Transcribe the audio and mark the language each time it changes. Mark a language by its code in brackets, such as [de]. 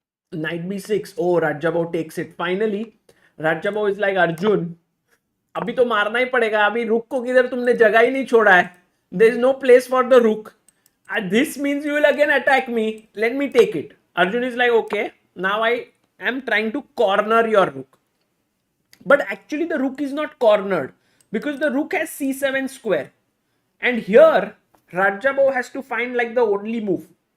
[en] Knight b6. Oh, Radjabov takes it. Finally, Radjabov is like, Arjun, [hi] अभी तो मारना ही पड़ेगा. अभी रुक को किधर तुमने जगह ही नहीं छोड़ा है. [en] There is no place for the rook. This means you will again attack me. Let me take it. Arjun is like, okay, now I am trying to corner your rook. But actually the rook is not cornered because the rook has c7 square. And here Radjabov has to find like the only move.